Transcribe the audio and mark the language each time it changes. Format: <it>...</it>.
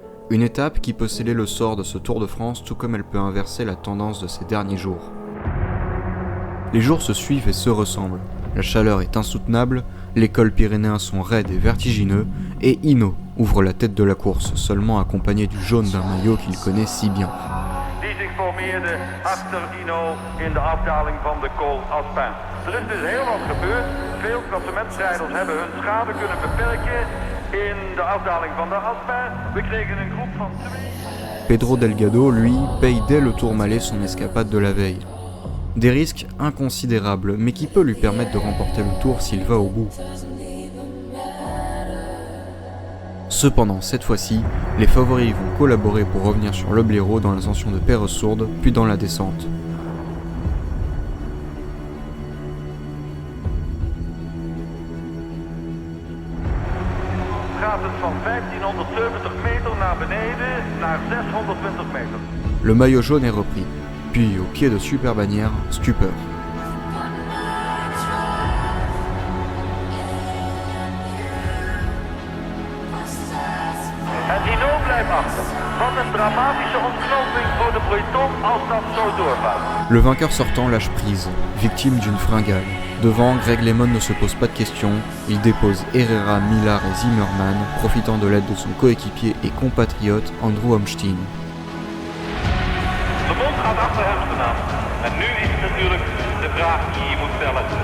<fr>Une étape qui peut sceller le sort de ce Tour de France tout comme elle peut inverser la tendance de ces derniers jours. Les jours se suivent et se ressemblent. La chaleur est insoutenable, les cols pyrénéens sont raides et vertigineux, et Hinault ouvre la tête de la course, seulement accompagné du jaune d'un maillot qu'il connaît si bien.</fr> <nl>Die zich formeerde achter Hinault in de afdaling van de Col Aspin. Er is dus heel wat gebeurd. Veel klassementsrijders hebben hun schade kunnen beperken in de afdaling van de Aspin. We kregen een groep van 2.</nl> <fr>Pedro Delgado, lui, paye dès le Tourmalet son escapade de la veille. Des risques inconsidérables, mais qui peut lui permettre de remporter le Tour s'il va au bout. Cependant, cette fois-ci, les favoris vont collaborer pour revenir sur le blaireau dans l'ascension de Perresourde, puis dans la descente.</fr> <nl>Gaat het van 1570 meter naar beneden naar 620 meter.</nl> <fr>Le maillot jaune est repris, puis au pied de Superbannière, stupeur.</fr> <nl>En Hinault blijft achter. Wat een dramatische ontknoping voor de peloton als dat zo doorgaat.</nl> <fr>Le vainqueur sortant lâche prise, victime d'une fringale. Devant, Greg LeMond ne se pose pas de questions, il dépose Herrera, Millar et Zimmermann, profitant de l'aide de son coéquipier et compatriote Andrew Homstein.</fr> <nl>De Mond gaat achter hem staan. En nu is het natuurlijk de vraag die je moet stellen.</nl>